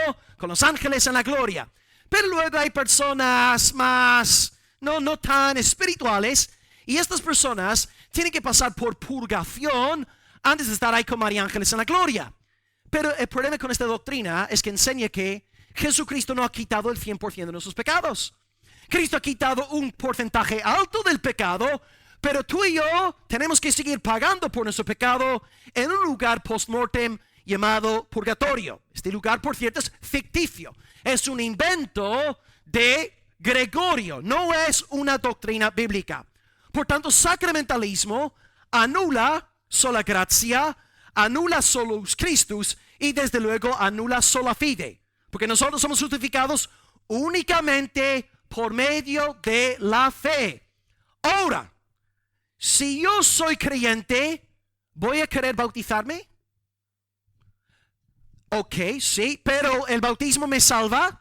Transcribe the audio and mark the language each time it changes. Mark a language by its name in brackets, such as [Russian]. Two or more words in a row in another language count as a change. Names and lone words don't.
[Spanish] Con los ángeles en la gloria. Pero luego hay personas más, no tan espirituales, y estas personas tienen que pasar por purgación antes de estar ahí con María Ángeles en la gloria. Pero el problema con esta doctrina es que enseña que Jesucristo no ha quitado el 100% de nuestros pecados. Cristo ha quitado un porcentaje alto del pecado, pero tú y yo tenemos que seguir pagando por nuestro pecado en un lugar post-mortem llamado purgatorio. Este lugar, por cierto, es ficticio. Es un invento de Gregorio, no es una doctrina bíblica. Por tanto, sacramentalismo anula sola gracia, anula [Latin] solus Christus [Spanish] y desde luego anula [Latin] sola fide. [Spanish] Porque nosotros somos justificados únicamente por medio de la fe. Ahora, si yo soy creyente, ¿voy a querer bautizarme? Ok, sí, pero ¿el bautismo me salva?